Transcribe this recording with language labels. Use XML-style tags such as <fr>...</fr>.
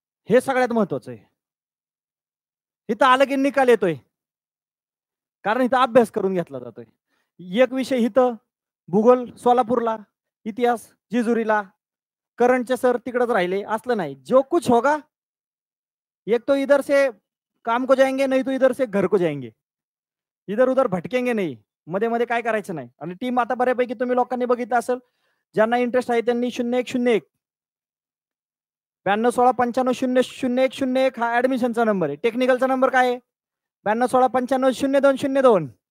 <mr>हे सगळ्यात महत्वाचं आहे. इथं आलं की निकाल येतोय. कारण इथं अभ्यास करून घेतला जातोय. एक विषय इथं, भूगोल सोलापूरला, इतिहास जेजुरीला, करंटचे सर तिकडेच राहिले, असलं नाही.</mr> <hi>जो कुछ होगा, एक तो इधर से काम को जाएंगे, नहीं तो इधर से घर को जाएंगे. इधर उधर भटकेंगे नाही.</hi> <mr>मध्ये मध्ये काय करायचं नाही. आणि टीम आता बऱ्यापैकी तुम्ही लोकांनी बघितलं असेल, ज्यांना इंटरेस्ट आहे त्यांनी 0101 921695000101 हा ऍडमिशनचा नंबर आहे. टेक्निकलचा नंबर काय आहे? 9216950202.</mr>